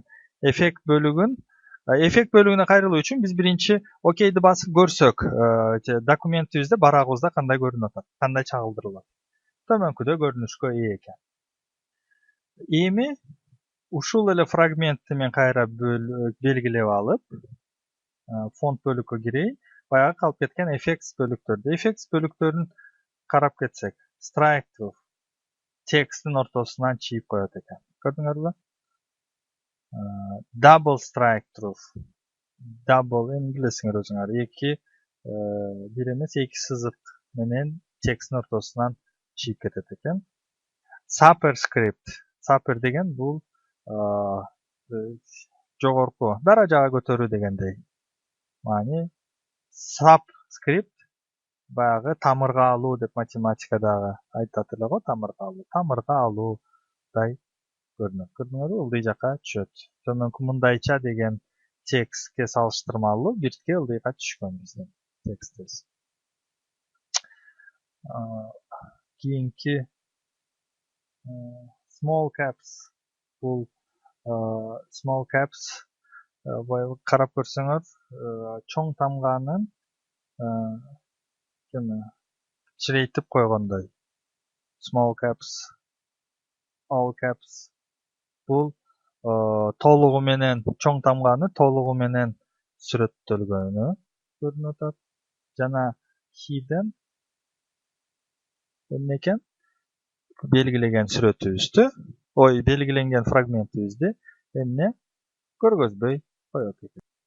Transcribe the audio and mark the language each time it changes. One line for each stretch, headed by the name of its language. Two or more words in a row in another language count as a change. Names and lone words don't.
Kyrgyz: Эффект бөлүгүнө кайрылуу үчүн биз биринчи окейди басып көрсөк, документибизде барагыбызда кандай көрүнүп атат, кандай чагылдырылат. Төмөнкүдө көрүнүшкө ээ экен. Эми ушул эле фрагментти мен кайра белгилеп алып, фонд бөлүккө кирейин. Баягы калып кеткен effects бөлүктөрдү. Effects бөлүктөрүн карап кетсек,
English: strike through
Kyrgyz: тексттин ортосунан чийип коет экен. Көрдүңөрбү?
English: Double strike through. Double
Kyrgyz: эми билесиңер өзүңөр. Бир эмес, эки сызык менен тексттин ортосунан чийип кетет экен. Superscript. Super деген бул жогорку даражага көтөрүү дегендей. Мани subscript баягы тамырга алуу деп математикадагы айтат эле го, тамырга алуудай көрүнөт. Көрдүңөрбү? Ылдый жака түшөт. Төмөнкү мындайча деген текстке салыштырмалуу биртке ылдыйга түшкөн биздин текстибиз. Кийинки
English: small caps.
Kyrgyz: Бул
English: small caps
Kyrgyz: карап көрсөңөр, чоң тамганын кичирейтип койгондой.
English: Small caps, all caps.
Kyrgyz: Бул толугу менен чоң тамганы толугу менен сүрөттөлгөнү көрүнүп атат. Жана hidden эмне экен? Белгилеген сүрөтүбүздү, белгиленген фрагментибизди эмне көргөзбөй коет экен.